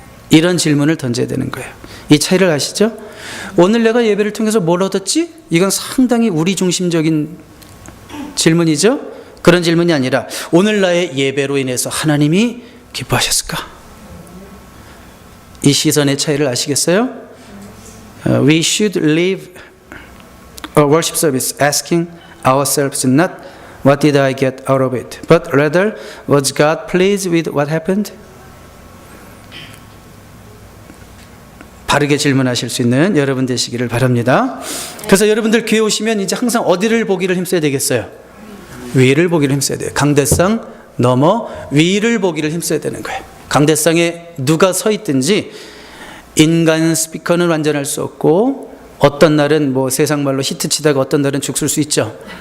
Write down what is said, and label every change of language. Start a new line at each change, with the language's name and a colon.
Korean: 이런 질문을 던져야 되는 거예요. 이 차이를 아시죠? 오늘 내가 예배를 통해서 뭘 얻었지? 이건 상당히 우리 중심적인 질문이죠? 그런 질문이 아니라 오늘 나의 예배로 인해서 하나님이 기뻐하셨을까? 이 시선의 차이를 아시겠어요?
English: We should leave a worship service asking ourselves not what did I get out of it, but rather was God pleased with what happened?
Korean: 바르게 질문하실 수 있는 여러분 되시기를 바랍니다. 그래서 여러분들 교회 오시면 이제 항상 어디를 보기를 힘써야 되겠어요? 위를 보기를 힘써야 돼요. 강대상 넘어 위를 보기를 힘써야 되는 거예요. 강대상에 누가 서 있든지 인간 스피커는 완전할 수 없고 어떤 날은 뭐 세상 말로 히트 치다가 어떤 날은 죽을 수 있죠.